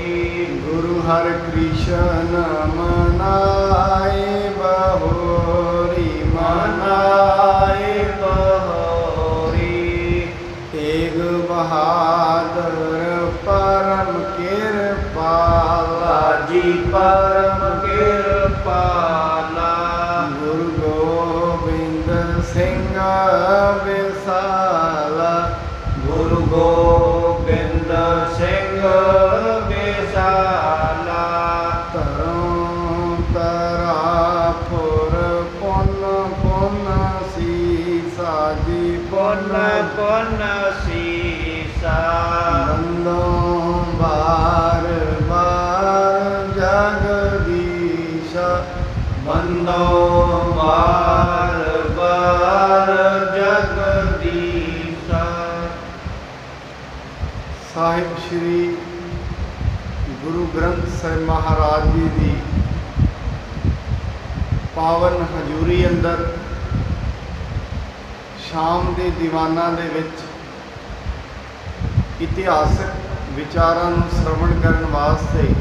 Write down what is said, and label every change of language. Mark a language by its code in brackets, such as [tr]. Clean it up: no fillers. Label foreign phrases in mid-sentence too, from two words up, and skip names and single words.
[hi] गुरु हर कृष्ण मनाए बहोरी मनाए बहोरी तेग बहादुर परम कृपाला जी परम कृपाला गुरु गोबिंद सिंह विसाला गुरु गोबिंद सिंह विसाला तरों तरापुर पुन पुन सीसा जी पुन पुन सीसा बंदों बार बार जगदीशा बंदो बार बार जगदीशा [pa] ਸਾਹਿਬ ਸ਼੍ਰੀ ਗੁਰੂ ਗ੍ਰੰਥ ਸਾਹਿਬ ਮਹਾਰਾਜ ਜੀ ਦੀ ਪਾਵਨ ਹਜ਼ੂਰੀ ਅੰਦਰ ਸ਼ਾਮ ਦੇ ਦੀਵਾਨਾਂ ਦੇ ਵਿੱਚ ਇਤਿਹਾਸਕ ਵਿਚਾਰਾਂ ਨੂੰ ਸਰਵਣ ਕਰਨ ਵਾਸਤੇ